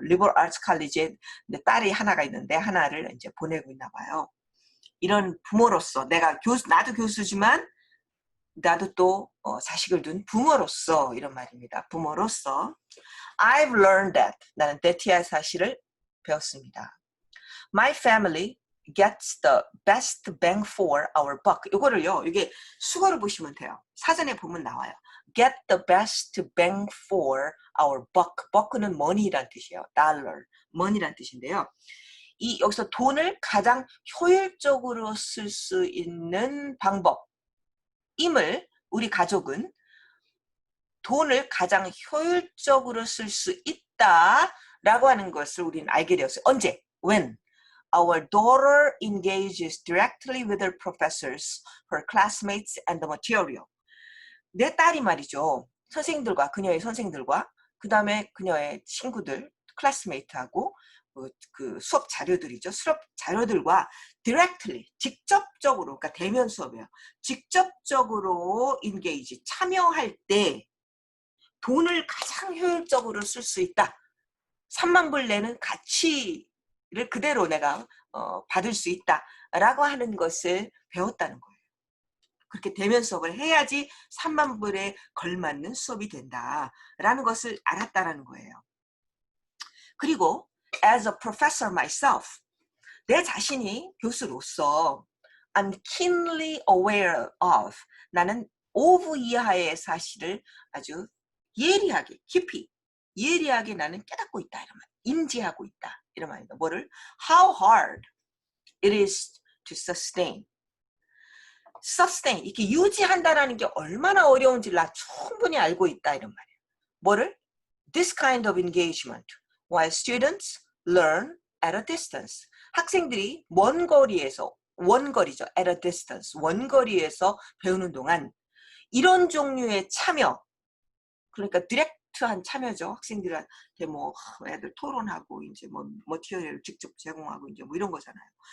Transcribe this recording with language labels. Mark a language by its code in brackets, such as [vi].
[ko] 리버럴 아츠 칼리지에 딸이 하나가 있는데 하나를 이제 보내고 있나 봐요. 이런 부모로서 나도 교수지만 나도 또 자식을 둔 부모로서 이런 말입니다. 부모로서 [en] I've learned that [ko] 나는 데티아의 사실을 배웠습니다. [en] My family gets the best bang for our buck. [ko] 이거를요. 이게 수거를 보시면 돼요. 사전에 보면 나와요. [en] Get the best bang for our buck. [ko] buck는 money란 뜻이에요. dollar, money란 뜻인데요. 여기서 돈을 가장 효율적으로 쓸 수 있는 방법임을 우리 가족은 돈을 가장 효율적으로 쓸 수 있다라고 하는 것을 우리는 알게 되었어요. 언제? [en] When? Our daughter engages directly with her professors, her classmates, and the material. [ko] 내 딸이 말이죠. 선생님들과, 그녀의 선생님들과, 그 다음에 그녀의 친구들, 클래스메이트하고, 그 수업 자료들이죠. 수업 자료들과 directly, 직접적으로, 그러니까 대면 수업이에요. 직접적으로 engage, 참여할 때 돈을 가장 효율적으로 쓸 수 있다. 3만 불 내는 가치를 그대로 내가 받을 수 있다라고 하는 것을 배웠다는 거예요. 그렇게 대면 수업을 해야지 3만 불에 걸맞는 수업이 된다라는 것을 알았다라는 거예요. 그리고 [en] as a professor myself, [ko] 내 자신이 교수로서 [en] I'm keenly aware of, [ko] 나는 of 이하의 사실을 아주 예리하게, 깊이, 예리하게 나는 깨닫고 있다. 이런 말. 인지하고 있다. 이런 말입니다. 뭐를? [en] How hard it is to sustain. [ko] sustain, 이렇게 유지한다라는 게 얼마나 어려운지를 나 충분히 알고 있다. 이런 말이에요. 뭐를? [en] This kind of engagement while students learn at a distance. [ko] 학생들이 먼 거리에서, 원거리죠. [en] at a distance. [ko] 원거리에서 배우는 동안 이런 종류의 참여, 그러니까 디렉트한 참여죠. 학생들한테 뭐 애들 토론하고 이제 뭐 머티리얼을 직접 제공하고 이제 뭐 이런 거잖아요.